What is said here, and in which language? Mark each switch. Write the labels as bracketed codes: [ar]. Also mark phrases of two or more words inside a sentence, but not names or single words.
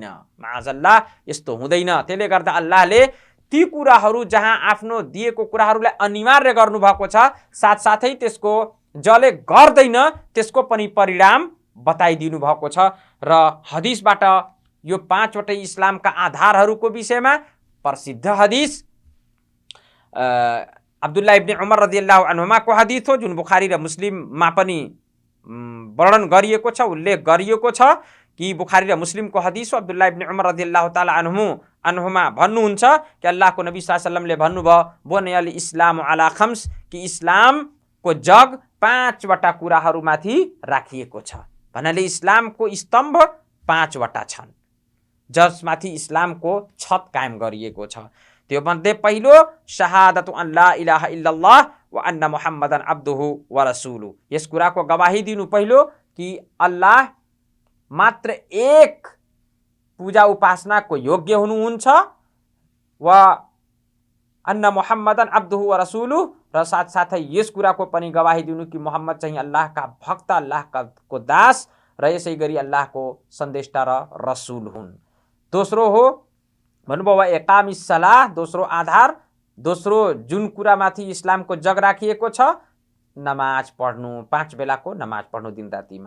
[ne] माअजल्लाह, यस्तो हुँदैन। त्यसले गर्दा अल्लाहले ती कुराहरू जहाँ आफ्नो दिएको कुराहरूलाई अनिवार्य गर्नुभएको छ, साथसाथै त्यसको जसले गर्दैन त्यसको पनि परिणाम बताइदिनु भएको छ। र हदिसबाट यो पाँचवटै इस्लामका आधारहरूको विषयमा प्रसिद्ध हदिस अब्दुल्लाह इब्न उमर [ar] رضي الله عنهما [ne] को हदिस हो, जुन बुखारी र मुस्लिममा पनि वर्णन गरिएको छ, उल्लेख गरिएको छ कि बुखारी र मुस्लिमको हदिस हो। अब्दुल्लाह इब्न उमर [ar] رضي الله تعالى عنهما [ne] भन्नुहुन्छ कि अल्लाहको नबी [ar] صلى الله عليه وسلم [ne] भन्नुभयो [ar] بني الإسلام على خمس, [ne] कि इस्लामको जग पाँचवटा कुराहरूमाथि राखिएको छ। भन्नाले इस्लामको स्तम्भ पाँचवटा छन् जसमाथि इस्लामको छत कायम गरिएको छ। त्यो मध्ये पहिलो [ar] شهادة أن لا إله إلا الله وأن محمدا عبده ورسوله, [ne] यस कुराको गवाही दिनु पहिलो कि अल्लाह मात्र एक पूजा उपासनाको योग्य हुनुहुन्छ, [ar] وأن محمدا عبده ورسوله, [ne] र साथसाथै यस कुराको पनि गवाही दिनु कि मोहम्मद चाहिँ अल्लाहका भक्त, अल्लाहको दास र यसै गरी अल्लाहको सन्देष्टा र रसूल हुन्। दोस्रो हो भन्नुभयो [ar] إقام الصلاة, [ne] दोस्रो आधार, दोस्रो जुन कुरामाथि इस्लामको जग राखिएको छ, नमाज पढ्नु, 5 बेलाको नमाज पढ्नु दिन रातिमा।